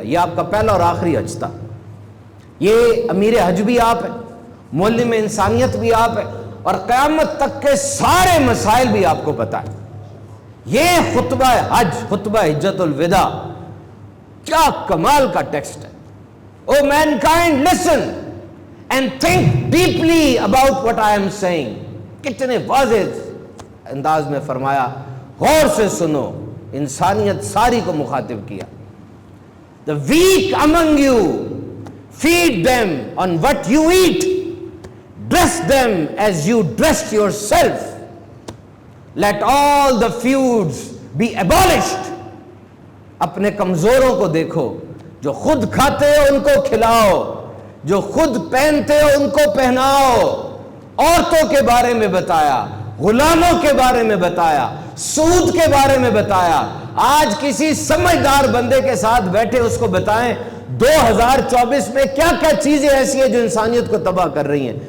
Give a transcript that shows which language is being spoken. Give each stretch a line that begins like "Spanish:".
Urdu: یہ آپ کا پہلا اور آخری حج تھا. یہ امیر حج بھی آپ ہے، معلم انسانیت بھی آپ ہے، اور قیامت تک کے سارے مسائل بھی آپ کو پتہ ہے. یہ خطبہ حج، خطبہ حجۃ الوداع، کیا کمال کا ٹیکسٹ ہے.
English: O mankind listen and think deeply about what I am saying.
Urdu: کتنے واضح انداز میں فرمایا، غور سے سنو. انسانیت ساری کو مخاطب کیا.
English: The weak among you, feed them on what you eat, dress them as you dressed yourself, let all the feuds be abolished.
Urdu: اپنے کمزوروں کو دیکھو، جو خود کھاتے ہو ان کو کھلاؤ، جو خود پہنتے ہو ان کو پہناؤ. عورتوں کے بارے میں بتایا، غلاموں کے بارے میں بتایا، سود کے بارے میں بتایا. آج کسی سمجھدار بندے کے ساتھ بیٹھے اس کو بتائیں 2024 میں کیا کیا چیزیں ایسی ہیں جو انسانیت کو تباہ کر رہی ہیں.